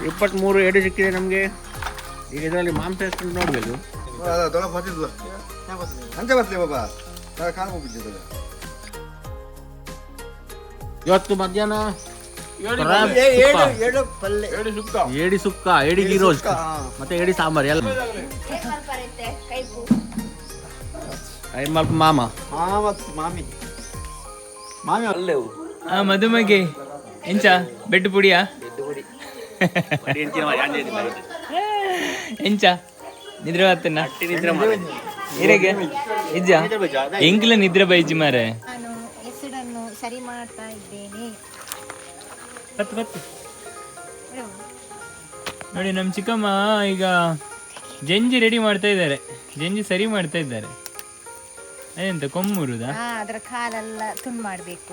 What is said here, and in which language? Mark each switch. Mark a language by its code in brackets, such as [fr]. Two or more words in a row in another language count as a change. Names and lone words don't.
[kn] 23 ಎಡೆ ಸಿಕ್ಕಿದೆ ನಮಗೆ. ಈಗ ಇದರಲ್ಲಿ ಮಾಂಸ ಎಷ್ಟು ಉಂಟು ನೋಡ್ಬೇಕು. ಇವತ್ತು ಮಧ್ಯಾಹ್ನ ಏಡಿ ಸುಕ್ಕ, ಏಡಿ [en] ghee roast [kn] ಮತ್ತೆ ಏಡಿ ಸಾಂಬಾರ್ ಎಲ್ಲ. ಮಾಮ [tcy] ಮದುಮಗೆ ಎಂಚ ಬೆಡ್ ಪುಡಿಯಾ ಎಂಚ ನಿದ್ರೆ ಬರ್ತೇನ ಇರಗೆ ಇಜ್ಜ ಎಂಕ್ಲ ನಿದ್ರೆ ಬೈಜಿ ಮಾರೆ. [kn] ನಾನು ಹೆಸರನ್ನು ಸರಿ ಮಾಡ್ತಾ ಇದ್ದೇನೆ. ನೋಡಿ ನಮ್ಮ ಚಿಕ್ಕಮ್ಮ ಈಗ ಜಂಜಿ ರೆಡಿ ಮಾಡ್ತಾ ಇದ್ದಾರೆ, ಜಂಜಿ ಸರಿ ಮಾಡ್ತಾ ಇದ್ದಾರೆ. ಅದೆಂತ ಕೊಮ್ಮುರುದಾ? ಅದರ ಕಾಲೆಲ್ಲ ತುಂಡು ಮಾಡಬೇಕು.